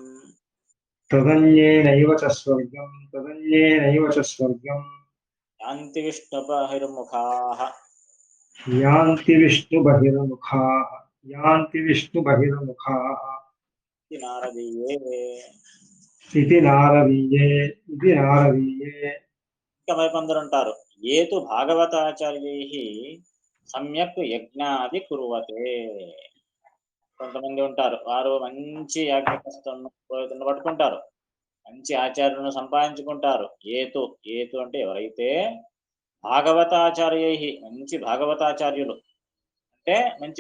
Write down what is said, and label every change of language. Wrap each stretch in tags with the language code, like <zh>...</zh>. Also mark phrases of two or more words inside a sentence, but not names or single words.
<sa>तदन्येनैव च स्वर्गम् यान्ति विष्णुबहिर्मुखाः यान्ति विष्णुबहिर्मुखाः यान्ति विष्णुबहिर्मुखाः इति नारदीये इति नारदीये</sa> <te>ఇంకా మరికొందరు ఉంటారు</te> <sa>ఏతు భాగవతాచార్యైః సమ్యక్ యజ్ఞాది కురువతే</sa> <te>కొంతమంది ఉంటారు వారు మంచి యాజ్ఞికస్తులను పురోహితులను పట్టుకుంటారు మంచి ఆచార్యులను సంపాదించుకుంటారు ఏతు ఏతు అంటే ఎవరైతే భాగవతాచార్యైః మంచి భాగవతాచార్యులు అంటే మంచి</te>